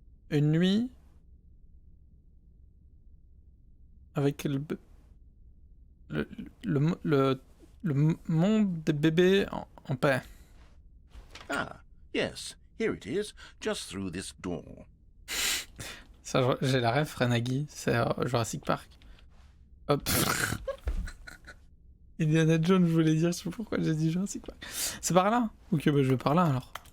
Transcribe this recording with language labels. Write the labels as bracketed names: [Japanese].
[French] Une nuit avec le, le, le, le monde des bébés en paix. [English] Ah, yes, here it is, just through this door. [French] Ça, j'ai la ref, Renagi, c'est Jurassic Park. Hop. Indiana Jones, je voulais dire, je sais pas pourquoi j'ai dit Jurassic Park. C'est par là? Ok, bah je vais par là alors.